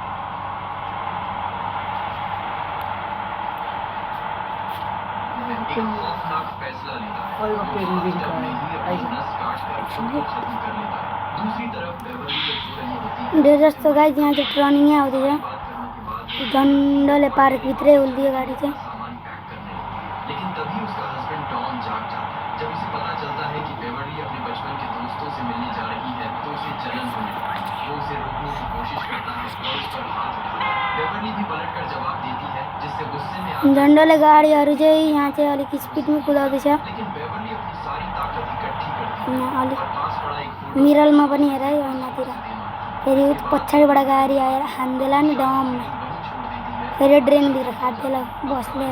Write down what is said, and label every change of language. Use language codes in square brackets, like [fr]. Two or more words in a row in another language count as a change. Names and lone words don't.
[ne] डेढ जस्तो गाडी यहाँ चाहिँ टर्निङै आउँदैछ। झन्डले पार्कभित्रै उल्टियो गाडी चाहिँ। [hi] लेकिन तभी उसका हस्बैंड डॉन जाग जाता है। जब उसे पता चलता है कि बेवर्ली अपने बचपन के दोस्तों से मिलने जा रही है तो उसे जलन होने लगती है। वो उसे रोकने की कोशिश करता है और उस पर हाथ उठाता है। बेवर्ली भी पलटकर जवाब देती है जिससे गुस्से में [ne] झन्डले गाडीहरू चाहिँ यहाँ चाहिँ अलिक स्पिडमा कुदाउँदैछ। [hi] लेकिन बेवर्ली अपनी सारी ताकत इकट्ठी करती है [ne] अलिक [hi] और पास पड़ा एक [ne] मिरलमा पनि हेर है यहाँतिर। फेरि पछाडिबाट गाडी आएर हान्देला नि डममा। फेरि ड्रेनभित्र खाँदेला बस लिएर।